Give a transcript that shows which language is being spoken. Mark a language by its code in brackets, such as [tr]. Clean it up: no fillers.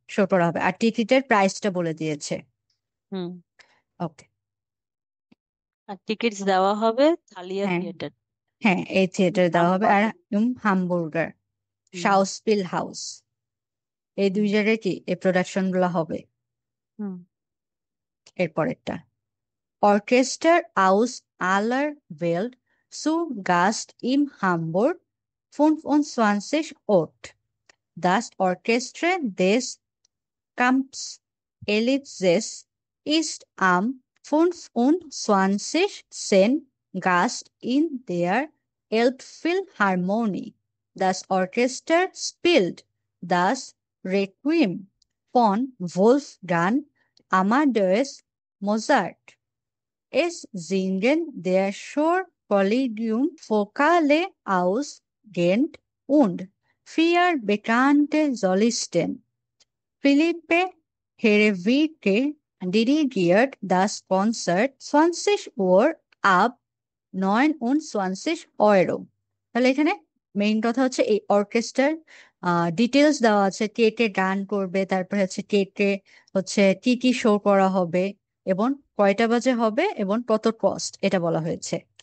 [bn] Show করা হবে। আর টিকিটের প্রাইসটা বলে দিয়েছে। হুম ওকে, আর টিকিটস দেওয়া হবে থালিয়া হ্যাঁ থিয়েটার। হ্যাঁ, এই থিয়েটারে দেওয়া হবে। আর হামবুর্গার শাউস্পিল হাউস, এই দুই জায়গায় কি এই প্রোডাকশন গুলা হবে। হুম [de] এরপরেরটা Orchester aus aller Welt zu Gast im Hamburg 25 Ort. Das Orchester des Kampfelitzes ist am 25. Gast in der Elbphilharmonie. Das Orchester spielt das Requiem von Wolfgang Amadeus Mozart. Es singen der Chorkollegium Vokale aus Gent und 4 bekannte Solisten. Philippe Herewicke dirigiert das Konzert 20 Uhr ab 29 Euro. [bn] তাহলে এখানে main কথা হচ্ছে এই অর্কেস্ট্রার details দেওয়া আছে, কে কে গান করবে, তারপরে হচ্ছে কে কে হচ্ছে কি কি শো করা হবে এবং কয়টা বাজে হবে এবং কত কস্ট এটা বলা হয়েছে।